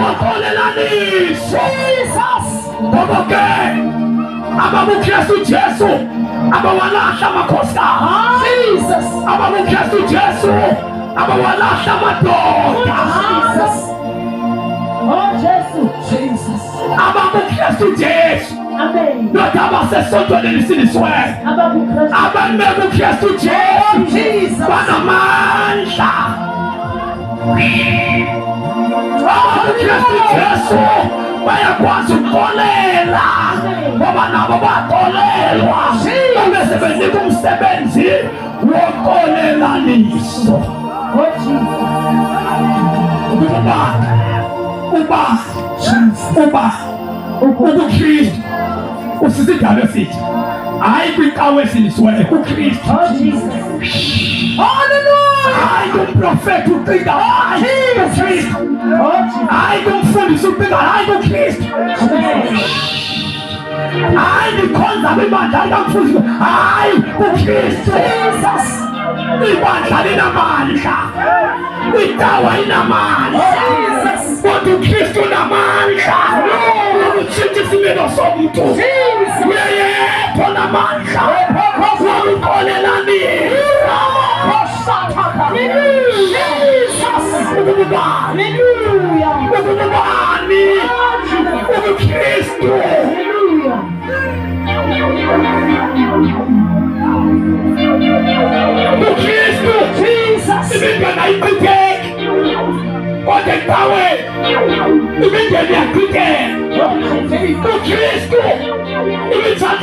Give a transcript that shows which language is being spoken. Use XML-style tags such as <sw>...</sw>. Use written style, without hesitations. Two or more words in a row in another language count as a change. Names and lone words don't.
<xh>wakolelanisa Jesus ngoba ke ababuKristu Jesu abawalahla amakhosana Jesus ababuKristu Jesu abawalahla amadoda Jesus oh Jesus ababuKristu Jesu amen not abasesontweni elisindiswe ababuKristu Jesu banamandla ababuKristu Jesu bayakwazi ukuxolela ngoba nabo baxolelwa bese benika umsebenzi woxolelaniso ubuKristu usisidalo esithi hayi kwicawe esilisweyo uKristu hallelujah hayi kumprofeti ucinga hayi uKristu hayi kumfundisi ucinga hayi uKristu hayi nikhonza kwibandla likamfundisi hayi uKristu ibandla linamandla icawa inamandla kodwa uKristu unamandla ukutshintsha isimilo somntu uyayedwa namandla wokuxolelanisa ukubani ubuKristu uKristu imingane ayichitheki kodwa ecawe imingane iyachitheka uKristu imithando</xh>